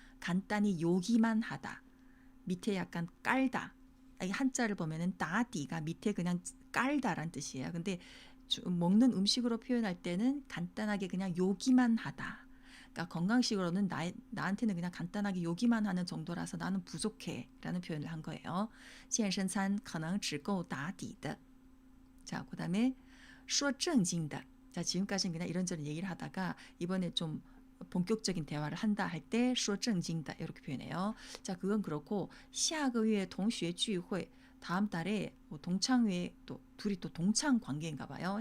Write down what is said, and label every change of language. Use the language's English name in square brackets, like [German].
[Korean] 간단히 요기만 하다. 밑에 약간 깔다. 한자를 보면은打底가 밑에 그냥 깔다란 뜻이에요. 근데 먹는 음식으로 표현할 때는 간단하게 그냥 요기만 하다. 그러니까 건강식으로는 나한테는 그냥 간단하게 요기만 하는 정도라서 나는 부족해 라는 표현을 한 거예요. [Chinese] 健身餐可能只够打底的. [Korean] 자, 그 다음에 [Chinese] 说正经的. [Korean] 자, 지금까지는 그냥 이런저런 얘기를 하다가 이번에 좀 본격적인 대화를 한다 할 때 [Chinese] 说正经的 [Korean] 이렇게 표현해요. 자, 그건 그렇고 [Chinese] 下个月同学聚会 [Korean] 다음 달에 동창회 또 둘이 또 동창 관계인가 봐요.